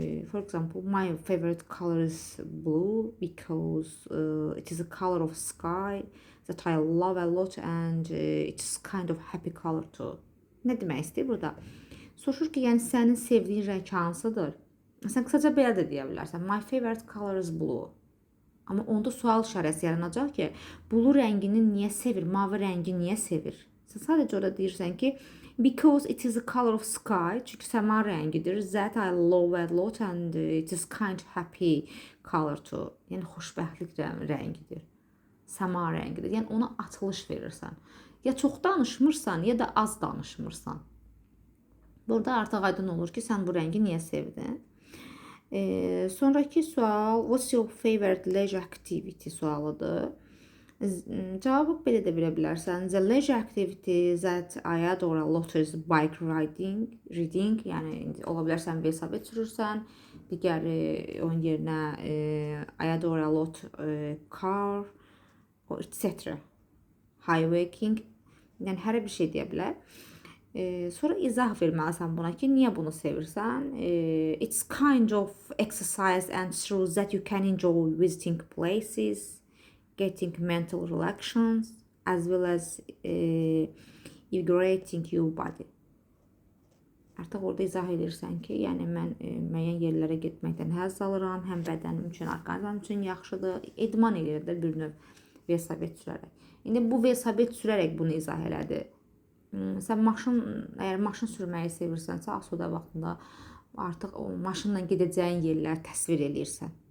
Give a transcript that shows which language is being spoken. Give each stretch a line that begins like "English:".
English: For example, my favorite color is blue because it is a color of sky that I love a lot and it's kind of happy color too.
Azerbaijani: Nə demək istəyir burada? Soruşur ki, yəni sənin sevdiyin rəng hansıdır? Sən qısaca belə də deyə bilərsən.
English: My favorite color is blue.
Azerbaijani: Amma onda sual işarəsi yaranacaq ki, blue rəngini niyə sevir, mavi rəngi niyə sevir? Sən sadəcə orada deyirsən ki,
English: because it is a color of sky,
Azerbaijani: çünki səma rəngidir.
English: That I love a lot and it is kind of happy color too.
Azerbaijani: Yəni xoşbəxtlik rəngidir. Səma rəngidir. Yəni ona açılış verirsən. Ya çox danışmırsan, ya da az danışmırsan. Burada artıq aydın olur ki, sən bu rəngi niyə sevdin? Sonraki sual,
English: what's your favorite leisure activity
Azerbaijani: sualıdır. Cavabı belə də verə bilərsən.
English: The leisure activity that I adore a lot is bike riding.
Azerbaijani: Yəni ola bilərsən velosiped sürürsən. Digəri onun yerinə
English: I adore a lot car,
Azerbaijani: etc. Hiking. Yəni hər bir şey deyə bilər. Sonra izah verməlisən buna ki, niyə bunu sevirsən?
English: It's kind of exercise and through that you can enjoy visiting places, getting mental relaxations, as well as invigorating your body.
Azerbaijani: Artıq orada izah edirsən ki, yəni mən müəyyən yerlərə getməkdən həzz alıram, həm bədənim üçün, orqanizm üçün yaxşıdır. İdman edir də bir növ velosiped sürərək. İndi bu velosiped sürərək bunu izah elədi. Sən əgər maşın sürməyi sevirsənsə, asudə vaxtında artıq o maşınla gedəcəyin yerləri təsvir edirsən.